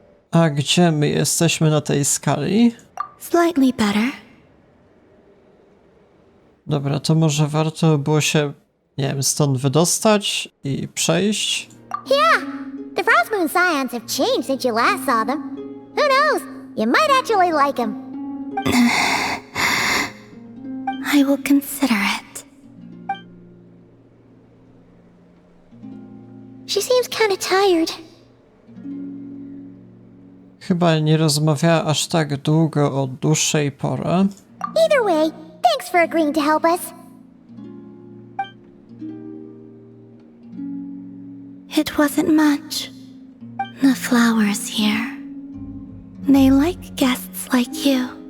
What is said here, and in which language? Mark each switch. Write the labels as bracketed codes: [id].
[pl] A gdzie my jesteśmy na tej skali? [en] Slightly better. [pl] Dobra, to może warto było się, nie wiem, stąd wydostać i przejść? [en] Yeah, the Frost Moon Scions have changed since you last saw them. Who knows? You might actually like them. I will consider it. She seems kind of tired. [pl] Chyba nie rozmawiała aż tak długo od dłuższej pory. [en] Either way, thanks for agreeing to help us. It wasn't much. The flowers here. They like guests like you.